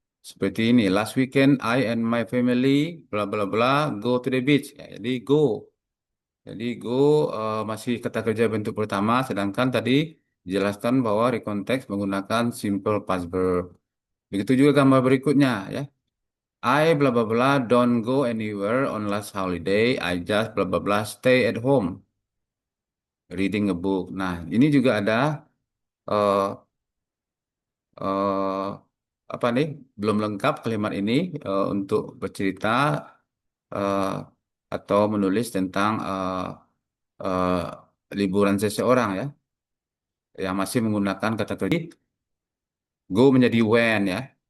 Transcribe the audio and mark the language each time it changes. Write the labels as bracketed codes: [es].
[id] Seperti ini, [en] last weekend I and my family bla bla bla go to the beach. [id] Ya, jadi [en] go. [id] Jadi go masih kata kerja bentuk pertama, sedangkan tadi dijelaskan bahwa recontext menggunakan simple past verb. Begitu juga gambar berikutnya ya. [en] I bla bla bla don't go anywhere on last holiday. I just bla bla bla stay at home reading a book. [id] Nah, ini juga ada eh, eh, apa nih? Belum lengkap kalimat ini untuk bercerita eh, atau menulis tentang eh, liburan seseorang ya, yang masih menggunakan kata kerja go menjadi when ya.